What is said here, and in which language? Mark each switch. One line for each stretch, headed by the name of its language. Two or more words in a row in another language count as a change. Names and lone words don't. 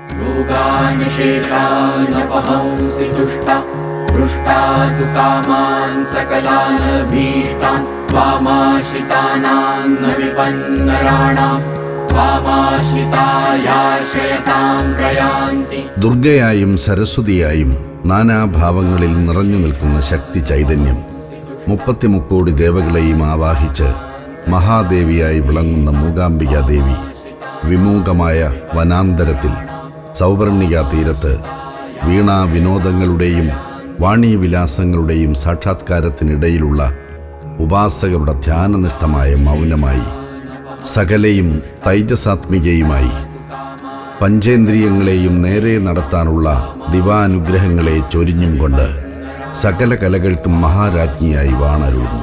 Sanskrit: रोगानशेषानपहंसि तुष्टा पृष्टा तु कामान् सकलानभीष्टान् त्वामाश्रितानां न विपन्नराणां त्वामाश्रितायाश्रयतां प्रयान्ति.
Malayalam: ദുർഗയായും സരസ്വതിയായും നാനാഭാവങ്ങളിൽ നിറഞ്ഞു നിൽക്കുന്ന ശക്തി ചൈതന്യം 33 ദേവകളെയും ആവാഹിച്ച് മഹാദേവിയായി വിളങ്ങുന്ന മൂകാംബിക ദേവി വിമൂകമായ വനാന്തരത്തിൽ സൗവർണിക തീരത്ത് വീണാ വിനോദങ്ങളുടെയും വാണീവിലാസങ്ങളുടെയും സാക്ഷാത്കാരത്തിനിടയിലുള്ള ഉപാസകരുടെ ധ്യാനനിഷ്ഠമായ മൗനമായി സകലയും തൈജസാത്മികയുമായി പഞ്ചേന്ദ്രിയങ്ങളെയും നേരെ നടത്താനുള്ള ദിവാനുഗ്രഹങ്ങളെ ചൊരിഞ്ഞും കൊണ്ട് സകല കലകൾക്കും മഹാരാജ്ഞിയായി വാണരുളുന്നു.